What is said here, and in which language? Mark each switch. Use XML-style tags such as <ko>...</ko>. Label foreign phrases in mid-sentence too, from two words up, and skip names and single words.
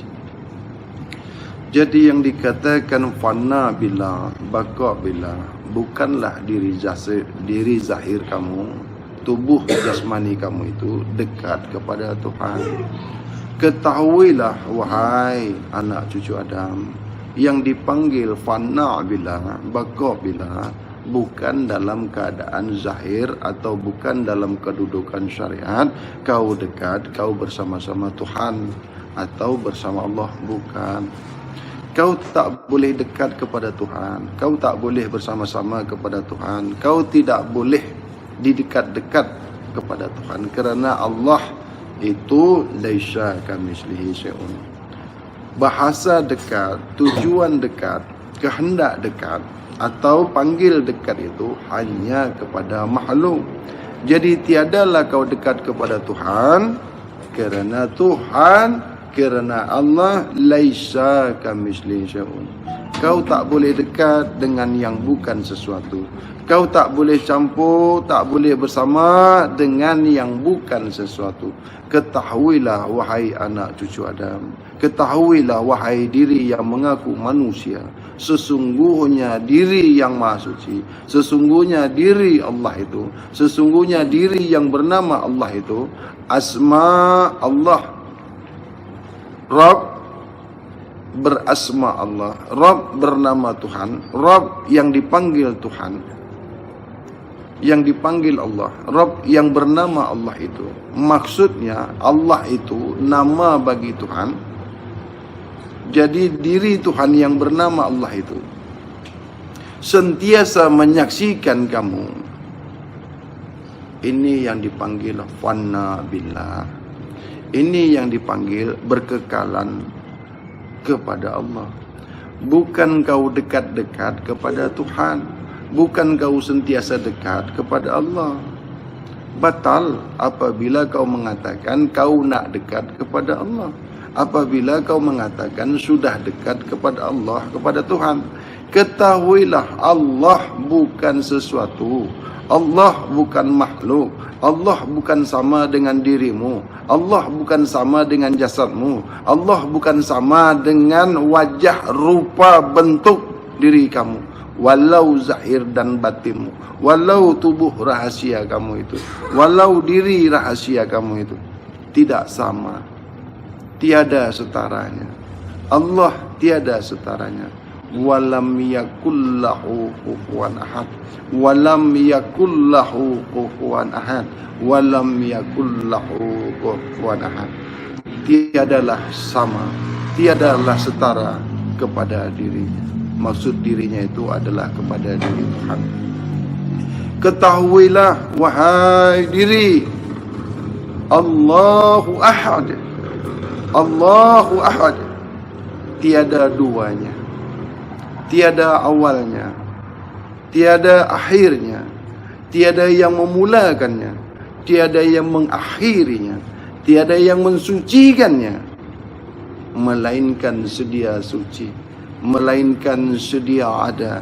<ms>Jadi yang dikatakan</ms> <ar>فناء بالله، بقاء بالله,</ar> <ms>bukanlah diri zahir kamu, tubuh jasmani kamu itu dekat kepada Tuhan. Ketahuilah wahai anak cucu Adam, yang dipanggil</ms> <ar>فناء بالله، بقاء بالله,</ar> <ms>bukan dalam keadaan zahir atau bukan dalam kedudukan syariat kau dekat, kau bersama-sama Tuhan atau bersama Allah, bukan. Kau tak boleh dekat kepada Tuhan, kau tak boleh bersama-sama kepada Tuhan, kau tidak boleh didekat-dekat kepada Tuhan, kerana Allah itu</ms> <ar>ليس كمثله شيء.</ar> <ms>Bahasa dekat, tujuan dekat, kehendak dekat atau panggil dekat itu hanya kepada makhluk. Jadi tiadalah kau dekat kepada Tuhan, kerana Tuhan, kerana Allah</ms> <ar>ليس كمثله شيء.</ar> <ms>Kau tak boleh dekat dengan yang bukan sesuatu. Kau tak boleh campur, tak boleh bersama dengan yang bukan sesuatu. Ketahuilah wahai anak cucu Adam, ketahuilah wahai diri yang mengaku manusia, sesungguhnya diri yang Maha Suci, sesungguhnya diri Allah itu, sesungguhnya diri yang bernama Allah itu, asma Allah, Rabb berasma Allah, Rabb bernama Tuhan, Rabb yang dipanggil Tuhan, yang dipanggil Allah, Rabb yang bernama Allah itu. Maksudnya Allah itu nama bagi Tuhan. Jadi diri Tuhan yang bernama Allah itu sentiasa menyaksikan kamu. Ini yang dipanggil</ms> <ar>فناء بالله.</ar> <ms>Ini yang dipanggil berkekalan kepada Allah. Bukan kau dekat-dekat kepada Tuhan, bukan kau sentiasa dekat kepada Allah. Batal apabila kau mengatakan kau nak dekat kepada Allah. Apabila kau mengatakan sudah dekat kepada Allah, kepada Tuhan. Ketahuilah Allah bukan sesuatu, Allah bukan makhluk, Allah bukan sama dengan dirimu, Allah bukan sama dengan jasadmu, Allah bukan sama dengan wajah, rupa, bentuk diri kamu, walau zahir dan batinmu, walau tubuh rahasia kamu itu, walau diri rahasia kamu itu, tidak sama, tiada setaranya. Allah tiada setaranya.</ms> <ar>ولم يكن له كفوا أحد، ولم يكن له كفوا أحد، ولم يكن له كفوا أحد.</ar> <ms>Tiadalah sama, tiadalah setara kepada dirinya. Maksud dirinya itu adalah kepada diri Tuhan. Ketahuilah wahai diri,</ms> <ar>الله أحد، الله أحد,</ar> <ms>tiada duanya, tiada awalnya, tiada akhirnya, tiada yang memulakannya, tiada yang mengakhirinya, tiada yang mensucikannya, melainkan sedia suci, melainkan sedia ada.</ms>